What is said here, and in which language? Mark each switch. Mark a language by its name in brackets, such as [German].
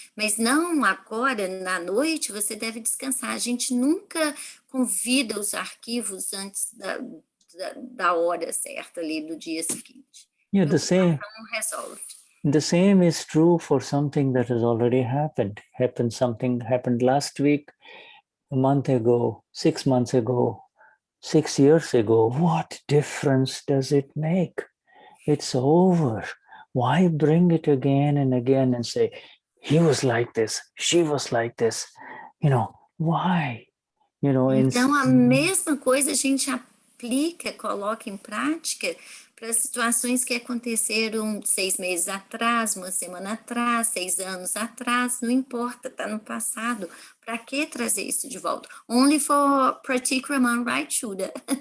[Portuguese] Mas não agora, na noite, você deve descansar. A gente nunca convida os arquivos antes da hora certa ali do dia seguinte. [English] Yeah, the same. [Portuguese] Não resolve. [English] The same is true for something that has already happened. Something happened last week, a month ago, 6 months ago, 6 years ago. What difference does it make? It's over. Why bring it again and again and say, he was like this, she was like this? Why? [Portuguese] Então, a mesma coisa a gente aplica, coloca em prática para situações que aconteceram 6 meses atrás, 1 semana atrás, 6 anos atrás, não importa, está no passado. Para que trazer isso de volta? [English] Only for Pratikraman, right, Shuddha?